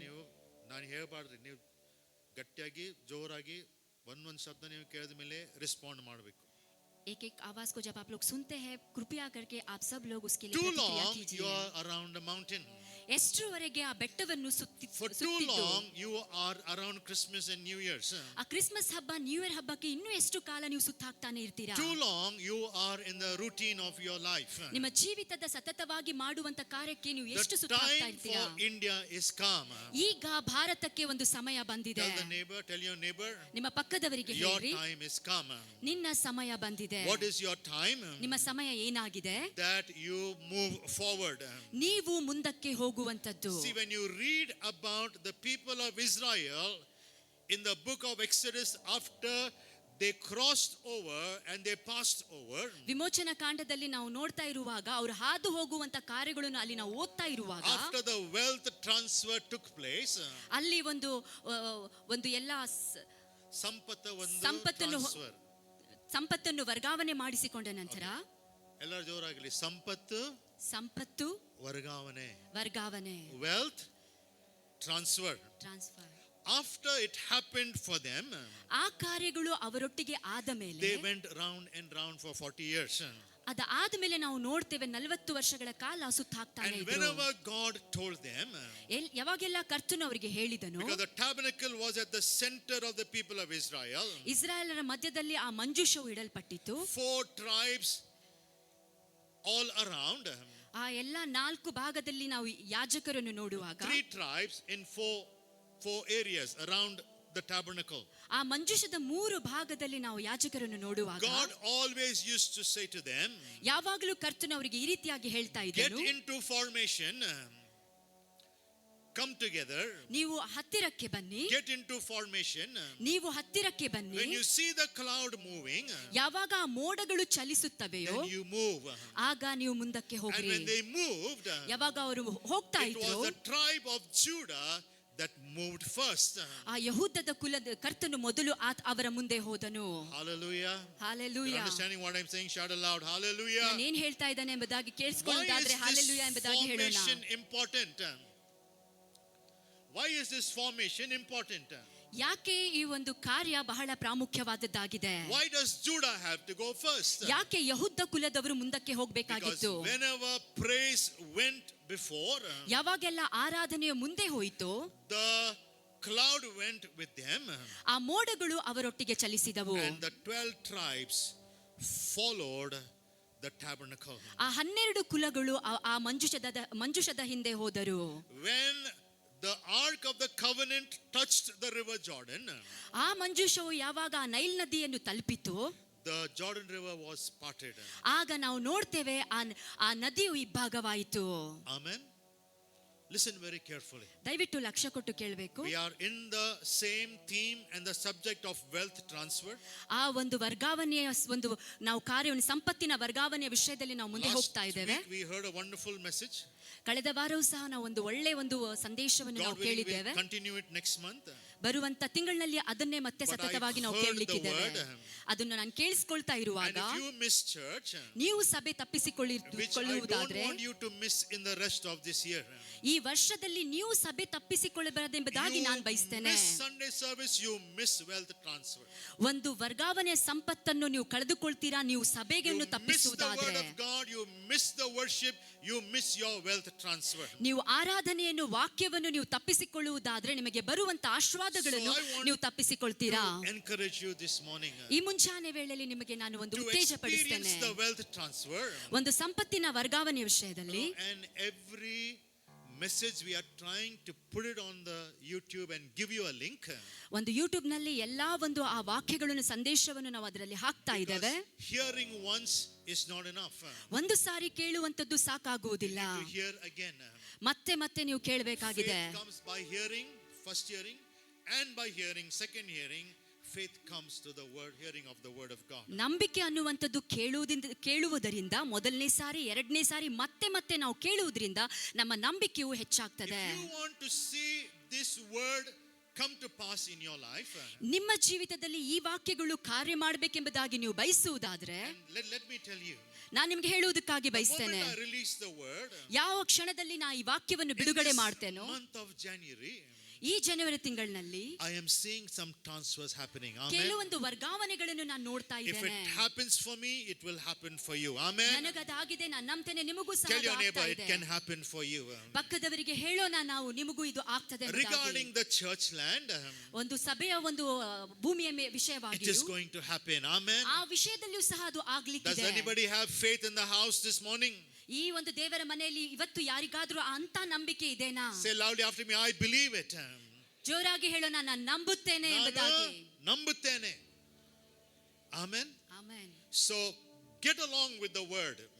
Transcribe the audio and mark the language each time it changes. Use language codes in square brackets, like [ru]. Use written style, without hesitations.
[kn] ನೀವು ನಾನು ಹೇಳ್ಬಾರ್ದ್ರಿ, ನೀವು ಗಟ್ಟಿಯಾಗಿ ಜೋರಾಗಿ ಒಂದೊಂದು ಶಬ್ದ ನೀವು ಕೇಳಿದ ಮೇಲೆ ರೆಸ್ಪಾಂಡ್ ಮಾಡಬೇಕು. [hi] एक एक आवाज को जब आप लोग सुनते हैं, कृपया करके आप सब लोग उसके लिए [en] Too [hi] प्रतिक्रिया [en] long you [hi] कीजिए. [en] are around the mountain. [kn] ಎಷ್ಟರವರೆಗೆ ಆ ಬೆಟ್ಟವನ್ನು [en] For too long you are around Christmas and New Year's. [kn] ಆ ಕ್ರಿಸ್ಮಸ್ ಹಬ್ಬ, ನ್ಯೂ ಇಯರ್ ಹಬ್ಬಕ್ಕೆ ಇನ್ನೂ ಎಷ್ಟು ಕಾಲ ನೀವು ಸುತ್ತಾಕ್ತಾನೆ ಇರ್ತೀರಾ? [en] Too long you are in the routine of your life. [kn] ನಿಮ್ಮ ಜೀವಿತದ ಸತತವಾಗಿ ಮಾಡುವಂತ ಕಾರ್ಯಕ್ಕೆ ನೀವು [en] The [kn] ಎಷ್ಟು ಸುತ್ತಾಕ್ತಾ [en] time [kn] ಇರ್ತೀರಾ? [en] for India is come. [kn] ಈಗ ಭಾರತಕ್ಕೆ ಒಂದು ಸಮಯ ಬಂದಿದೆ. [en] Tell your neighbor, [kn] ನಿಮ್ಮ ಪಕ್ಕದವರಿಗೆ [en] your [kn] ಹೇಳ್ರಿ, [en] time is come. [kn] ನಿನ್ನ ಸಮಯ ಬಂದಿದೆ. [en] What is your time? [kn] ನಿಮ್ಮ ಸಮಯ ಏನಾಗಿದೆ? [en] That you move forward. [kn] ನೀವು ಮುಂದಕ್ಕೆ ಹೋಗುವಂತದ್ದು. [en] See, when you read about the people of Israel in the book of Exodus, after they crossed over and they passed over, [kn] ವಿಮೋಚನಾ ಕಾಂಡದಲ್ಲಿ ನಾವು ನೋಡ್ತಾ ಇರುವಾಗ, ಅವರು ಹಾದು ಹೋಗುವಂತ ಕಾರ್ಯಗಳನ್ನು ಅಲ್ಲಿ ನಾವು ಓದ್ತಾ ಇರುವಾಗ, [en] after the wealth transfer took place, [kn] ಅಲ್ಲಿ ಒಂದು ಎಲ್ಲ ಸಂಪತ್ತನ್ನು [en] transfer. [kn] ಸಂಪತ್ತನ್ನು ವರ್ಗಾವಣೆ ಮಾಡಿಸಿಕೊಂಡ ನಂತರ, ಎಲ್ಲರ ಜೋರಾಗಲಿ, ಸಂಪತ್ತು ವರ್ಗಾವಣೆ, [en] wealth transfer. Transfer. After it happened for them, [kn] ಆ ಕಾರ್ಯಗಳು ಅವರೊಟ್ಟಿಗೆ ಆದ ಮೇಲೆ, [en] they went round and round for 40 years. [kn] ಅದಾದ ಮೇಲೆ ನಾವು ನೋಡ್ತೇವೆ 40 ವರ್ಷಗಳ ಕಾಲ ಸುತ್ತಾಕ್ತಾನೆ [en] And [kn] ಇದ್ರು. [en] whenever God told them, [kn] ಯಾವಾಗೆಲ್ಲ ಕರ್ತನು ಅವರಿಗೆ ಹೇಳಿದನು, [en] because the tabernacle was at the center of the people of Israel, [kn] ಇಸ್ರಾಯೇಲರ ಮಧ್ಯದಲ್ಲಿ ಆ ಮಂಜೂಷವು ಇಡಲ್ಪಟ್ಟಿತ್ತು. [en] 4 tribes all around, [kn] ಆ ಎಲ್ಲ 4 ಭಾಗದಲ್ಲಿ ನಾವು ಯಾಜಕರನ್ನು ನೋಡುವಾಗ, [en] 3 tribes in 4 areas around the tabernacle. [kn] ಆ ಮಂಜೂಷದ 3 ಭಾಗದಲ್ಲಿ ನಾವು ಯಾಜಕರನ್ನು ನೋಡುವಾಗ, [en] God always used to say to them, [kn] ಯಾವಾಗಲೂ ಕರ್ತನು ಅವರಿಗೆ ಈ ರೀತಿಯಾಗಿ ಹೇಳ್ತಾ [en] get [kn] ಇದ್ದನು, [en] into formation, come together, [kn] ನೀವು ಹತ್ತಿರಕ್ಕೆ ಬನ್ನಿ, [en] get into formation. [kn] ನೀವು ಹತ್ತಿರಕ್ಕೆ ಬನ್ನಿ. [en] When you see the cloud moving, [kn] ಯಾವಾಗ ಆ ಮೋಡಗಳು ಚಲಿಸುತ್ತವೆಯೋ, [en] then you move. [kn] ಆಗ ನೀವು ಮುಂದಕ್ಕೆ [en] And [kn] ಹೋಗ್ರಿ. [en] when they moved, [kn] ಯಾವಾಗ ಅವರು ಹೋಗ್ತಾ [en] it [kn] ಇದ್ರು, [en] was the tribe of Judah that moved first. [kn] ಆ ಯಹೂದದ ಕುಲದ ಕರ್ತನು ಮೊದಲು ಅವರ ಮುಂದೆ ಹೋದನು. [en] Hallelujah. You're [kn] hallelujah. [en] understanding what I'm saying? Shout aloud. Hallelujah. [kn] ನಾನು ಏನ್ ಹೇಳ್ತಾ ಇದ್ದಾನೆ ಎಂಬುದಾಗಿ [en] Why [kn] ಕೇಳಿಸಿಕೊಳ್ಳೋದಾದ್ರೆ [en] is [kn] ಹಾಲೆಲೂಯಾ ಎಂಬುದಾಗಿ [en] this [kn] ಹೇಳೋಣ. [en] formation important? Why is this formation important? [kn] ಯಾಕೆ ಈ ಒಂದು ಕಾರ್ಯ ಬಹಳ ಪ್ರಾಮುಖ್ಯವಾದದ್ದಾಗಿದೆ? [en] Why does Judah have to go first? [kn] ಯಾಕೆ ಯಹೂದ ಕುಲದವರು ಮುಂದಕ್ಕೆ [en] Because [kn] ಹೋಗ್ಬೇಕಾಗಿತ್ತು? [en] whenever praise went before, [kn] ಯಾವಾಗೆಲ್ಲ ಆರಾಧನೆಯ ಮುಂದೆ ಹೋಯಿತು, [en] the cloud went with them, [kn] ಆ ಮೋಡಗಳು ಅವರೊಟ್ಟಿಗೆ ಚಲಿಸಿದವು. [en] and the 12 tribes followed the tabernacle. [kn] ಆ 12 ಕುಲಗಳು ಆ ಮಂಜುಷದ ಹಿಂದೆ ಹೋದರು. [en] When the ark of the covenant touched the river Jordan, [kn] ಆ ಮಂಜೂಷವು ಯಾವಾಗ ಆ ನೈಲ್ ನದಿಯನ್ನು ತಲುಪಿತು, [en] the Jordan river was parted. [kn] ಆಗ ನಾವು ನೋಡ್ತೇವೆ ಆ ನದಿಯು ಇಬ್ಬಾಗವಾಯಿತು. [en] Amen. Listen very carefully. [kn] ದಯವಿಟ್ಟು ಲಕ್ಷ್ಯ ಕೊಟ್ಟು ಕೇಳಬೇಕು. [en] We are in the same theme and the subject of wealth transfer. [kn] ಆ ಒಂದು ವರ್ಗಾವಣೆಯ ಒಂದು ನಾವು ಕಾರ್ಯವನ್ನು, ಸಂಪತ್ತಿನ ವರ್ಗಾವಣೆಯ ವಿಷಯದಲ್ಲಿ ನಾವು ಮುಂದೆ ಹೋಗ್ತಾ ಇದ್ದೇವೆ. [en] Last week we heard a wonderful message. [kn] ಕಳೆದ ವಾರವೂ ಸಹ ನಾವು ಒಂದು ಒಳ್ಳೆ ಒಂದು ಸಂದೇಶವನ್ನು ನಾವು [en] God willing, [kn] ಕೇಳಿದ್ದೇವೆ. [en] we'll continue it next month. [kn] ಬರುವಂತ ತಿಂಗಳಲ್ಲಿ ಅದನ್ನೇ ಮತ್ತೆ ಸತತವಾಗಿ ನಾವು ಕೇಳಲಿಕ್ಕಿದ್ದೇವೆ. ಅದನ್ನು ನಾನು ಕೇಳಿಸಿಕೊಳ್ತಾ [en] And [kn] ಇರುವಾಗ, [en] if you miss church, [kn] ನೀವು ಸಭೆ [en] which I don't [kn] ತಪ್ಪಿಸಿಕೊಳ್ಳುವುದಾದ್ರೆ, [en] want you to miss in the rest of this year, [kn] ಈ ವರ್ಷದಲ್ಲಿ ನೀವು ಸಭೆ ತಪ್ಪಿಸಿಕೊಳ್ಳಬಾರದೆಂಬುದಾಗಿ ನಾನು [en] you [kn] ಬಯಸ್ತೇನೆ. [en] miss Sunday service, you miss wealth transfer. [kn] ಒಂದು ವರ್ಗಾವಣೆ ಸಂಪತ್ತನ್ನು ನೀವು ಕಳೆದುಕೊಳ್ತೀರಾ, ನೀವು [en] You [kn] ಸಭೆಯನ್ನು [en] miss the [kn] ತಪ್ಪಿಸುವುದಾದ್ರೆ. [en] word of God, you miss the worship, you miss your wealth transfer. [kn] ನೀವು ಆರಾಧನೆಯನ್ನು, ವಾಕ್ಯವನ್ನು ನೀವು ತಪ್ಪಿಸಿಕೊಳ್ಳುವುದಾದ್ರೆ, ನಿಮಗೆ ಬರುವಂತ ಆಶೀರ್ವಾದಗಳನ್ನು [en] So I want [kn] ನೀವು ತಪ್ಪಿಸಿಕೊಳ್ತೀರಾ. [en] To encourage you this morning [kn] ಈ ಮುಂಚಾನೆ ವೇಳೆಯಲ್ಲಿ ನಿಮಗೆ ನಾನು ಒಂದು [en] to [kn] ಉತ್ತೇಜಪಡಿಸ್ತೇನೆ. [en] experience the wealth transfer. [kn] ಒಂದು ಸಂಪತ್ತಿನ ವರ್ಗಾವಣೆ ವಿಷಯದಲ್ಲಿ [en] And every message we are trying to put it on the YouTube and give you a link. [kn] ಒಂದು ಯೂಟ್ಯೂಬ್ ನಲ್ಲಿ ಎಲ್ಲಾ ಒಂದು ಆ ವಾಕ್ಯಗಳನ್ನು, ಸಂದೇಶವನ್ನು ನಾವು ಅದರಲ್ಲಿ ಹಾಕ್ತಾ ಇದ್ದೇವೆ. [en] Because hearing once is not enough. [kn] ಒಂದು ಸಾರಿ ಕೇಳುವಂತದ್ದು ಸಾಕಾಗುವುದಿಲ್ಲ, [en] To hear again. [kn] ಮತ್ತೆ ಮತ್ತೆ ನೀವು ಕೇಳಬೇಕಾಗಿದೆ. [en] Faith comes by hearing, first hearing, and by hearing, second hearing. Faith comes to the word, hearing of the word of God. [kn] ನಂಬಿಕೆ ಅನ್ನುವಂಥದ್ದು ಕೇಳುವುದರಿಂದ, ಮೊದಲನೇ ಸಾರಿ, ಎರಡನೇ ಸಾರಿ, ಮತ್ತೆ ಮತ್ತೆ ನಾವು ಕೇಳುವುದರಿಂದ ನಮ್ಮ ನಂಬಿಕೆಯು ಹೆಚ್ಚಾಗ್ತದೆ. [en] If you want to see this word come to pass in your life, [kn] ನಿಮ್ಮ ಜೀವಿತದಲ್ಲಿ ಈ ವಾಕ್ಯಗಳು ಕಾರ್ಯ ಮಾಡಬೇಕೆಂಬುದಾಗಿ ನೀವು ಬಯಸುವುದಾದ್ರೆ, [en] let me tell you, [kn] ನಾನು ನಿಮ್ಗೆ ಹೇಳುವುದಕ್ಕಾಗಿ [en] the [kn] ಬಯಸ್ತೇನೆ, [en] moment I release the word, [kn] ಯಾವ ಕ್ಷಣದಲ್ಲಿ ನಾ ಈ ವಾಕ್ಯವನ್ನು ಬಿಡುಗಡೆ ಮಾಡ್ತೇನೋ, [en] month of January, [kn] ಈ ಜನವರಿ ತಿಂಗಳಿನಲ್ಲಿ [en] I am seeing some transfers happening. Amen. [kn] ಕೆಲವೊಂದು ವರ್ಗಾವಣೆಗಳನ್ನು ನಾನು ನೋಡ್ತಾ [en] If [kn] ಇದ್ದೇನೆ. [en] it happens for me, it will happen for you. Amen. [kn] ನನಗದಾಗಿದೆ, ನಾನು ನಂಬ್ತೇನೆ, ನಿಮಗೂ ಸಹ [en] Tell [kn] ಅದು [en] your neighbor, [kn] ಆಗ್ತಾ [en] it [kn] ಇದೆ. [en] can happen for you. [kn] ಪಕ್ಕದವರಿಗೆ ಹೇಳೋಣ ನಾವು, ನಿಮಗೂ ಇದು ಆಗ್ತದೆ ಎಂಬುದಾಗಿ. [en] Regarding the church land, [kn] ಒಂದು ಸಭೆಯ ಒಂದು ಭೂಮಿಯ [en] it [kn] ವಿಷಯವಾಗಿ [en] is going to happen. Amen. [kn] ಆ ವಿಷಯದಲ್ಲಿಯೂ ಸಹ ಅದು [en] Does [kn] ಆಗ್ಲಿಕ್ಕಿದೆ. [en] anybody have faith in the house this morning? [kn] ಈ ಒಂದು ದೇವರ ಮನೆಯಲ್ಲಿ ಇವತ್ತು ಯಾರಿಗಾದ್ರೂ ಅಂತ ನಂಬಿಕೆ ಇದೆನಾ? [en] Say loudly after me, I believe it. [kn] ಜೋರಾಗಿ ಹೇಳೋಣ, ನಾನು ನಂಬುತ್ತೇನೆ ಎಂಬುದಾಗಿ. ನಂಬುತ್ತೇನೆ. Amen. Amen. [en] So get along with the word.